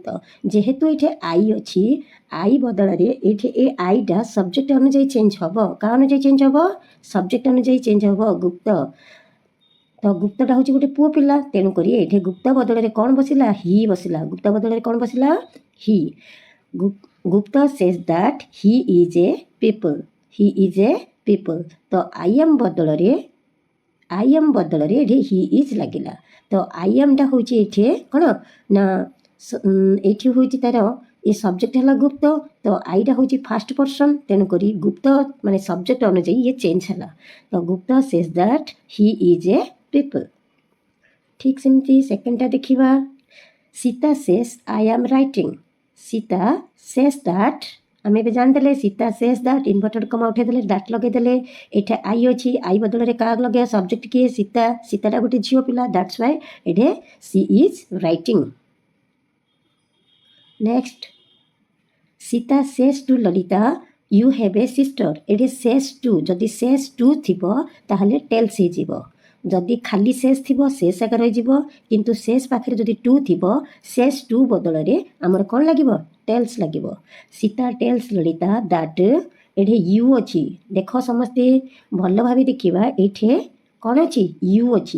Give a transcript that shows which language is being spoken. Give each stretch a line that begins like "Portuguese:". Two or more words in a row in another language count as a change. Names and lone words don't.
Odia: ଯେହେତୁ ଏଠି ଆଇ ଅଛି ଆଇ ବଦଳରେ ଏଠି ଏ ଆଇଟା ସବଜେକ୍ଟ ଅନୁଯାୟୀ ଚେଞ୍ଜ ହେବ। କାହା ଅନୁଯାୟୀ ଚେଞ୍ଜ ହେବ ସବଜେକ୍ଟ ଅନୁଯାୟୀ ଚେଞ୍ଜ ହେବ ଗୁପ୍ତ। ତ ଗୁପ୍ତଟା ହେଉଛି ଗୋଟେ ପୁଅ ପିଲା ତେଣୁକରି ଏଠି ଗୁପ୍ତ ବଦଳରେ କ'ଣ ବସିଲା ହି ବସିଲା। ଗୁପ୍ତ ବଦଳରେ କ'ଣ ବସିଲା ହି। ଗୁପ୍ତା
English: says that he is a people। he is a people। ତ I am
Odia: ବଦଳରେ ଏଠି
English: he is ଲାଗିଲା।
Odia: ତ
English: I am
Odia: ଟା ହେଉଛି ଏଠି କ'ଣ ନା ଏଠି ହେଉଛି ତାର ଏ ସବଜେକ୍ଟ ହେଲା ଗୁପ୍ତ ତ ଆଇଟା ହେଉଛି
English: first person
Odia: ତେଣୁକରି ଗୁପ୍ତ ମାନେ ସବଜେକ୍ଟ ଅନୁଯାୟୀ ଇଏ ଚେଞ୍ଜ ହେଲା।
English: ତ ଗୁପ୍ତା says that he is a people।
Odia: ଠିକ୍ ସେମିତି ସେକେଣ୍ଡଟା ଦେଖିବା ସୀତା
English: says I am writing।
Odia: ସୀତା
English: says that
Odia: ଆମେ ଏବେ ଜାଣିଦେଲେ ସୀତା
English: says that inverted comma
Odia: ଉଠେଇଦେଲେ ଦାଟ୍ ଲଗେଇଦେଲେ। ଏଠି ଆଇ ଅଛି ଆଇ ବଦଳରେ କାହା ଲଗେଇବା ସବଜେକ୍ଟ କିଏ ସୀତା। ସୀତାଟା ଗୋଟେ ଝିଅ ପିଲା
English: that's why
Odia: ଏଠି
English: she is writing. ନେକ୍ସଟ ସୀତା says to ଲଳିତା you have a sister।
Odia: ଏଠି
English: says to
Odia: ଯଦି
English: says to
Odia: ଥିବ ତାହେଲେ ଟେଲ୍ସ ହେଇଯିବ। ଯଦି ଖାଲି ସେସ୍ ଥିବ ସେସ୍ ଆକା ରହିଯିବ କିନ୍ତୁ ସେସ୍ ପାଖରେ ଯଦି ଟୁ ଥିବ
English: says to
Odia: ବଦଳରେ ଆମର କ'ଣ ଲାଗିବ ଟେଲ୍ସ ଲାଗିବ।
English: Sita tells Lalita that
Odia: ଏଠି ୟୁ ଅଛି। ଦେଖ ସମସ୍ତେ ଭଲ ଭାବେ ଦେଖିବା ଏଇଠି କ'ଣ ଅଛି ୟୁ ଅଛି।